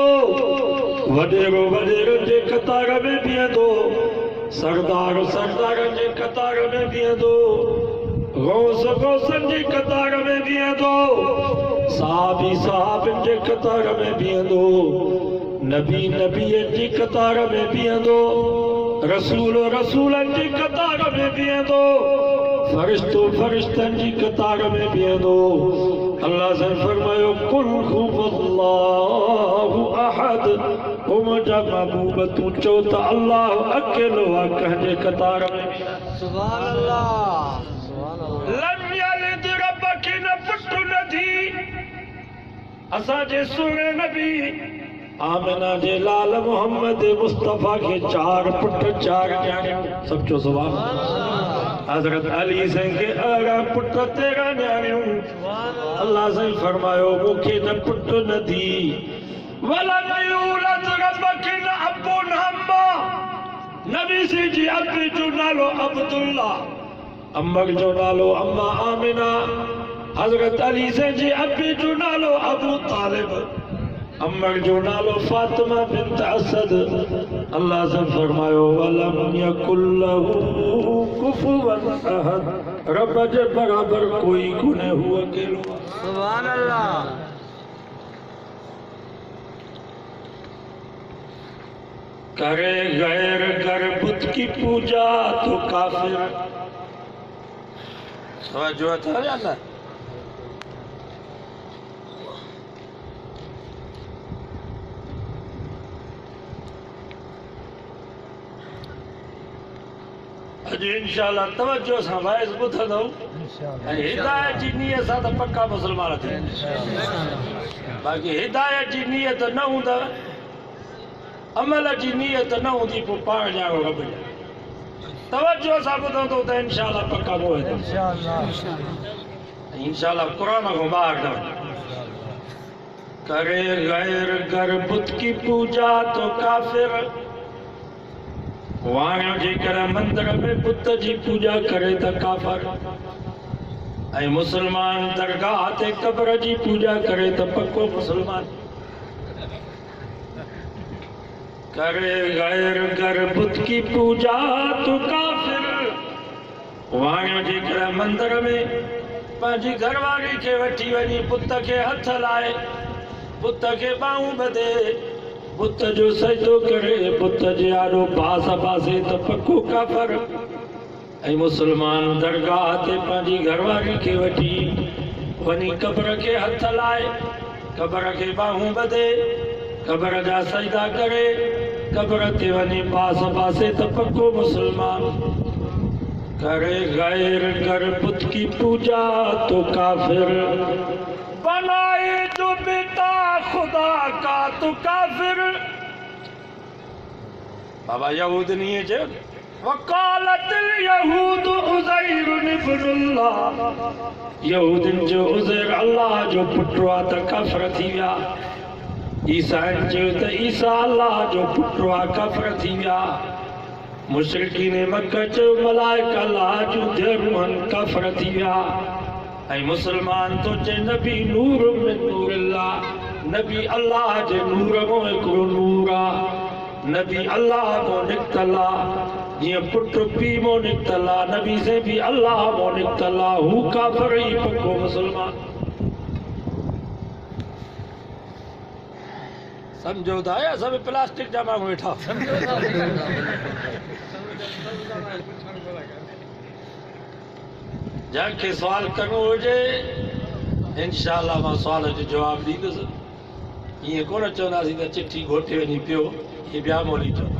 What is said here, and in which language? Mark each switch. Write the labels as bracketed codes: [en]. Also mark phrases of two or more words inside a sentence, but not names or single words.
[sd] वॾेरो वॾेरनि जे कतार में बीहंदो, सरदार सरदारनि जे कतार में बीहंदो, गौस गौसनि जे कतार में बीहंदो, साहबी साहबनि जे कतार में बीहंदो, नबी नबीअनि जी कतार में बीहंदो, रसूल रसूलनि जी कतार में बीहंदो, फरिश्तो फरिश्तनि जी कतार में बीहंदो। अल्लाह से फरमायो [ar] قل هو الله أحد, [sd] ओ मुझा महबूब तू चओ त अल्लाह अकेलो आहे, कंहिंजे कतार में बि। [ar] سبحان الله، سبحان الله. لم يلد, [sd] रब खे न पुट न थी। असांजे सुहिणे नबी आमिना जे लाल मोहम्मद मुस्तफ़ा के 4 पुट 4 न्याणियूं। सब चो [ar] سبحان الله. [sd] हज़रत अली से के 11 पुट 13 न्याणियूं। अल्लाह से फरमायो मूंखे न पुट न थी। [ar] ولم يولد, [sd] रब खे न अबो न अम्मा। नबी से जी अबे जो नालो अब्दुल्ला, अम्मक जो नालो अम्मा आमिना। हज़रत अली से जी अबे जो नालो अबू तालिब, अम्मक जो नालो फातिमा बिन्त असद। अल्लाह से फरमायो [ar] ولم يكن له كفوا أحد. [sd] रब जे बराबर कोई कोने हुआ अकेलो। [ar] سبحان الله. [ur] کرے غیر کر بت کی پوجا تو کافر. [sd] जो था जाना अज इंशाल्लाह तवज्जो सां वाइज़ ॿुधंदो ऐं हिदायत जी नियत सां त पक्का मुस्लमान थी। बाक़ी हिदायत जी नियत न हूंदव, अमल जी नियत न हूंदी, पोइ पाण ॼाणो रब ॼाणे। तवज्जो सां ॿुधंदो त इंशाल्लाह पक्का मोह इंशाल्लाह कुरान को ॿाहिरि न वञे। [ur] کرے غیر کر بت کی پوجا تو کافر. [sd] वाणियो जेकर मंदिर में बुत जी पूजा करे त काफिर। ऐं मुसलमान दरगाह ते कब्र जी पूजा करे त पक्को मुसलमान। [ur] کرے غیر کر بت کی پوجا تو کافر. [sd] वाणियो जेकर मंदिर में पंहिंजी घरवारी खे वठी वञी बुत खे हथ लाए, बुत खे ॿाहूं ॿधे, बुत जो सजदो करे, बुत जे आॾो पास पासे त पक्को काफिर। ऐं मुसलमान दरगाह ते पंहिंजी घरवारी खे वठी वञी कब्र खे हथ लाए, कब्र खे ॿाहूं ॿधे, कब्र जा सजदा करे, कब्र ते वञी पास पासे त पक्को मुसलमान। [ur] کرے غیر کر بت کی پوجا تو کافر. بنائے جو بیٹا خدا کا تو کافر. بابا یہود نہیں ہے جو وکالت یہود [ar] عزیر ابن الله. [sd] यहूदन जो उज़ैर अल्लाह जो पुटु आहे त काफिर थी विया। ईसाइन जो त ईसा अल्लाह जो पुटु आहे, काफिर थी विया। मुशरिकीन मक्का जो मलाइका अल्लाह जो धर्मन, काफिर थी विया। ऐं मुसलमान तो चे नबी नूर में नूर अल्लाह। नबी अल्लाह जे नूर में हिकिड़ो नूर आहे। नबी अल्लाह मो निकतल आहे, जीअं पुटु पीउ मो निकतल आहे, नबी से भी अल्लाह मो निकतल आहे। हू काफिर ई पक्को मुसलमान। समझो था या सब प्लास्टिक जा माण्हू वेठा। जंहिंखे सवाल करणो हुजे इंशाअल्लाह मां सवाल जो जवाब ॾींदुसि। ईअं कोन चवंदासीं त चिठी घोटे वञी पियो, इहे ॿिया मोली चवंदा।